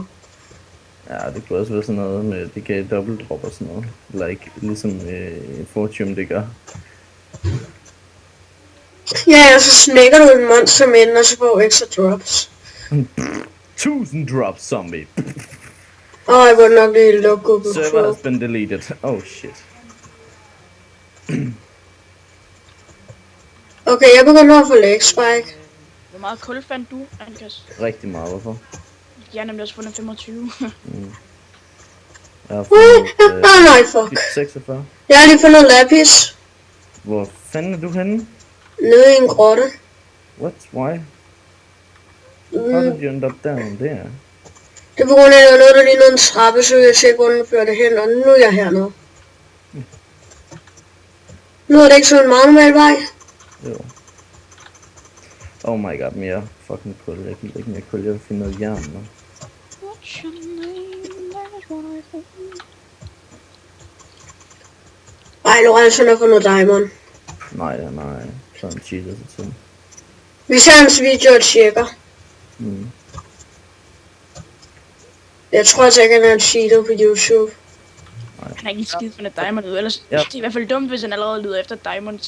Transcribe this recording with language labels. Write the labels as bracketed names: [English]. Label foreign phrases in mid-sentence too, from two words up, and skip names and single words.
[Danish] Ja, det kunne også være sådan noget med, det gav dobbelt drop og sådan noget. Like, ligesom Fortune det gør. Ja, og så smækker du et monster med den, og så får ekstra drops. 1000 drops, zombie. Jeg var nok lige lukket på [English] Server has been deleted. Oh shit. [Danish] Okay, jeg begynder at få [English] lag spike. [Danish] Hvor meget kul fandt du, Ankas? Rigtig meget, hvorfor? Jeg har nemlig også fundet 25. Jeg har fundet Nej, fuck. 46. Jeg har lige fundet lapis. Hvor fanden er du henne? Nede i en grotte. [English] What? Why? How did you end up down there? [Danish] Det er på grund af, at der var noget, der lignede en trappe, så jeg tjekke, hvor den førte hen, og nu er jeg hernede. Nu er det ikke sådan en meget normal vej. Jo. [English] Oh my god, [Danish] mere fucking kul. Jeg kan ikke mere kul. Jeg vil finde noget jern nu. [English] What's your name? That's what I think. [Danish] Ej, Lorenzo har fundet diamond. Nej. Sådan cheater sig til. Vi ser hans video og tjekker. Jeg tror altså ikke, han er en cheater på YouTube. Han har ikke en skid fundet diamond ud, ellers det er i hvert fald dumt, hvis han allerede lyder efter diamonds.